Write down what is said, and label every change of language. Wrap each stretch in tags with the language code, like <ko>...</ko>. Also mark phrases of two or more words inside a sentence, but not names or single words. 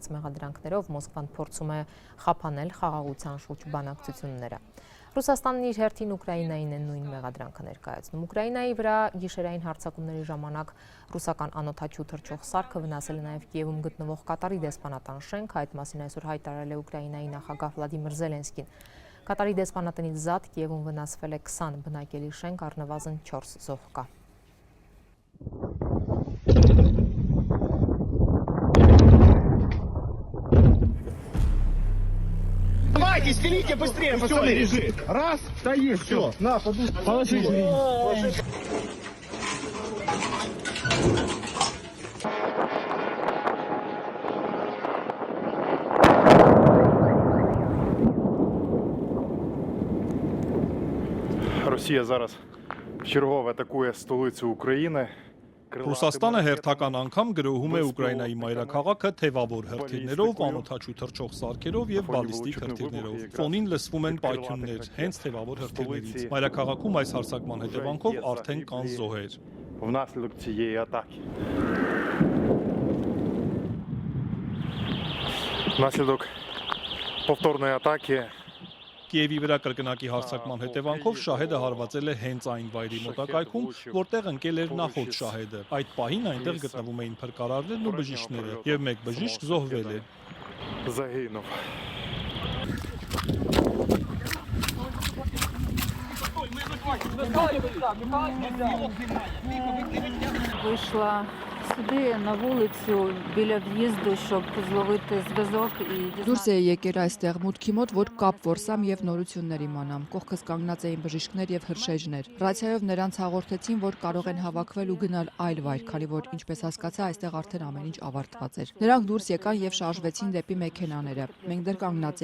<hy>մեղադրանքներով Մոսկվան փորձում է խափանել խաղաղության շուրջ բանակցությունները։ Ռուսաստանն իր հերթին Ուկրաինային է նույն մեղադրանքը ներկայացնում։ Ուկրաինայի վրա գիշերային հարձակումների ժամանակ ռուսական անօդաչու թռչող սարքը վնասել է նաև Կիևում գտնվող Կատարի դեսպանատան շենք, այդ մասին այսօր հայտարարել է Ուկրաինայի նախագահ Վլադիմիր Զելենսկին։ Կատարի դեսպանատնից զատ Կիևում վնասվել է 20 բնակելի շենք, առնվազն 4 զոհ կա։</hy> <ru>Давайте, стелите быстрее, пацаны. Лежит. Раз, стоишь, все. На, положи.</ru> <uk>Росія зараз чергово атакує столицю України.</uk> <hy>Ռուսաստանը հերթական անգամ գրոհում է Ուկրաինայի մայրաքաղաքը թևավոր հրթիռներով, անօդաչու թռչող սարքերով եւ բալիստիկ հրթիռներով։ Ֆոնին լսվում են պայթյուններ հենց թևավոր հրթիռներից։ Մայրաքաղաքում այս հարձակման հետևանքով արդեն կան զոհեր։</hy> <uk>Внаслідок цієї атаки. Внаслідок повторної атаки</uk> <hy>Կիևի վրա կրկնակի հարձակման հետևանքով շահեդը հարվածել է հենց այն վայրի մոտակայքում, որտեղ ընկել էր նախորդ շահեդը։ Այդ պահին այնտեղ գտնվում էին փրկարարներն ու բժիշկները, եւ մեկ բժիշկ զոհվել է։</hy> <uk>загинув. Вийшла сюди на вулицю біля в'їзду, щоб зловити зв'язок і</uk> <hy>Դուրս էի եկել այստեղ մուտքի մոտ, որ կապ որսամ եւ նորություններ իմանամ։ Կողքս կանգնած էին բժիշկներ եւ հրշեջներ։ Ռացիայով նրանց հաղորդեցին, որ կարող են հավաքվել ու գնալ այլ վայր, քանի որ ինչպես հասկացա, այստեղ արդեն ամեն ինչ ավարտված էր։ Նրանք դուրս եկան եւ շարժվեցին դեպի մեքենաները։ Մենք դեռ կանգնած</hy>